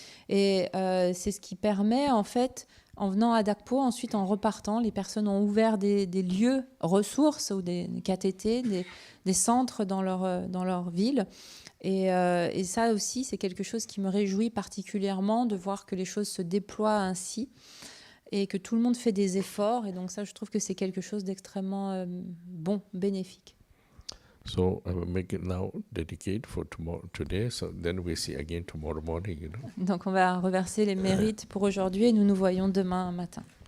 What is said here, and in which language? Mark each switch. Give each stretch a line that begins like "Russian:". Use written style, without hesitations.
French: Et c'est ce qui permet en fait, en venant à Dhagpo, ensuite en repartant, les personnes ont ouvert des lieux ressources ou des KTT, des centres dans leur ville. Et ça aussi, c'est quelque chose qui me réjouit particulièrement de voir que les choses se déploient ainsi et que tout le monde fait des efforts. Et donc ça, je trouve que c'est quelque chose d'extrêmement bon, bénéfique.
English: So I will make it now dedicate for today. So then we see again tomorrow morning.
French: Donc on va reverser les mérites pour aujourd'hui et nous nous voyons demain matin.